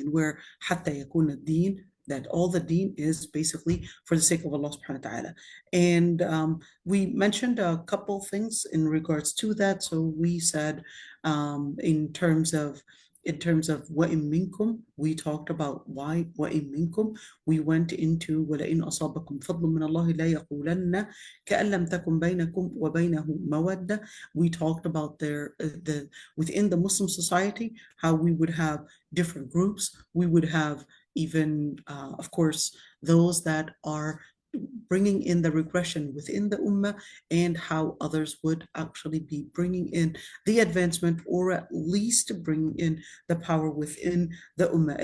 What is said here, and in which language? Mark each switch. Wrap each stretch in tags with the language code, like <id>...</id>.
<en>And where</en> <ar>حتى يكون الدين,</ar> <en>that all the deen is basically for the sake of Allah subhanahu wa ta'ala. And we mentioned a couple things in regards to that. So we said in terms of</en> <ar>وَإِن مِّنكُمْ,</ar> <en>we talked about why</en> <ar>وَإِن مِّنكُمْ.</ar> <en>We went into</en> <ar>وَلَئِنْ أَصَابَكُمْ فَضْلٌ مِّنَ اللَّهِ لَا يَقُولَنَّ كَأَن لَّمْ تَكُن بَيْنَكُمْ وَبَيْنَهُ مَوَدَّةٌ.</ar> <en>We talked about within the Muslim society, how we would have different groups. We would have even, of course, those that are bringing in the regression within the ummah, and how others would actually be bringing in the advancement, or at least bringing in the power within the ummah.</en>